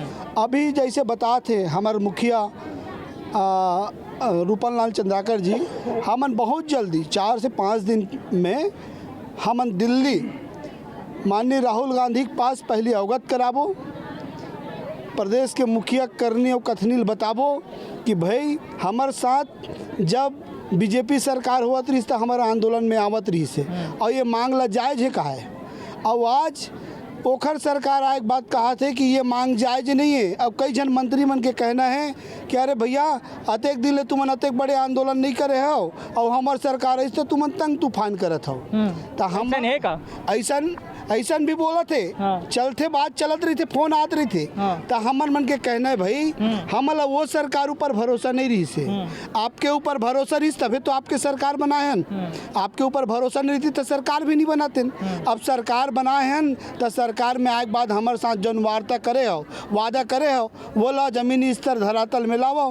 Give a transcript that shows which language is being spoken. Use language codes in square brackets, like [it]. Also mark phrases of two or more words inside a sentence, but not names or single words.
[hne] अभी जैसे बताते हमारे मुखिया रूपन लाल चंद्राकर जी, हमन बहुत जल्दी 4 से 5 दिन में हमन दिल्ली माननीय राहुल गांधी के पास पहले अवगत कराबो, प्रदेश के मुखिया करनी और कथनील बताबो कि भाई हमारे साथ जब बीजेपी सरकार हुआ रही तो हमारा आंदोलन में आवत रही से और ये मांग ला जायज है कहा है। और आज ओखर सरकार आए बात कहा थे कि ये मांग जायज नहीं है। अब कई जन मंत्री मन के कहना है कि अरे भैया अतेक दिन ले तुमन अतेक बड़े आंदोलन नहीं करे हो और हमार सरकार ऐसे तुमन तंग तूफान करत हो। तो हम है का ऐसा भी बोला थे। हाँ। चलते बात चलत रही थे, फोन आत रही थे। हाँ। तो हमर मन के कहना है भाई हमला वो सरकार ऊपर भरोसा नहीं रही से। आपके ऊपर भरोसा रही तभी तो आपके सरकार बनाए हैं। आपके ऊपर भरोसा नहीं रही तो सरकार भी नहीं बनाते। अब सरकार बनाए हैं तो सरकार में आए के बाद हमारे साथ जौन वादा करे हो वो ला जमीनी स्तर धरातल में लाओ।